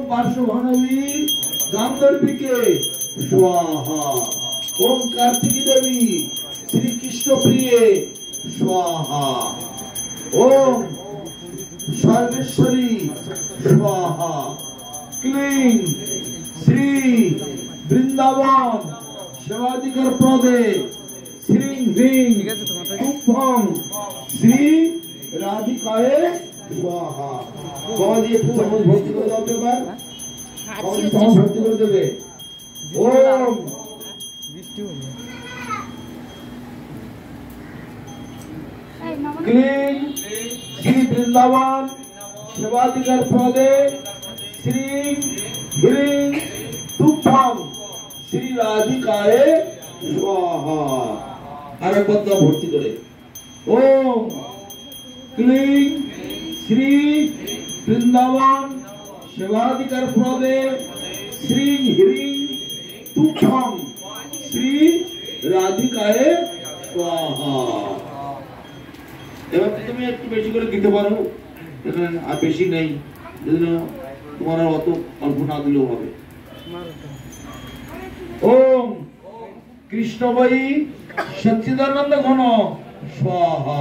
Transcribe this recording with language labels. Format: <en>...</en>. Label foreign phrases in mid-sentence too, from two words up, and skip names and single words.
<sa>पार्श्वभानवी गांधर्विके स्वाहा, ओम कार्तिकी देवी श्री कृष्ण प्रिये स्वाहा, ओम सर्वेश्वरी स्वाहा, क्लीं श्री वृंदावन सेवाधिकार प्रदे श्री ह्रीं तुभ्यं श्री राधिकाय स्वाहा।</sa> <bn>बाबा जी একটু চামচ ভর্তি করে দাও এবার, চামচ ভর্তি করে দেবে।</bn> <sa>ওম क्लीं श्री वृंदावन सेवाधिकार प्रदे श्री ह्रीं तुभ्यं श्री राधिकाय स्वाहा।</sa> <bn>আর একবার দাও ভর্তি করে।</bn> <sa>ओम क्लीं श्री वृंदावन सेवाधिकार प्रदे श्री ह्रीं तुभ्यं श्री राधिकाय स्वाहा।</sa> <bn>এবার তুমি একটু বেশি করে দিতে পারো, আর বেশি নেই, তোমার অত অল্প না দিলেও হবে।</bn> <sa>ওম কৃষ্ণবাই সচ্চিদানন্দ ঘন স্বাহা।</sa>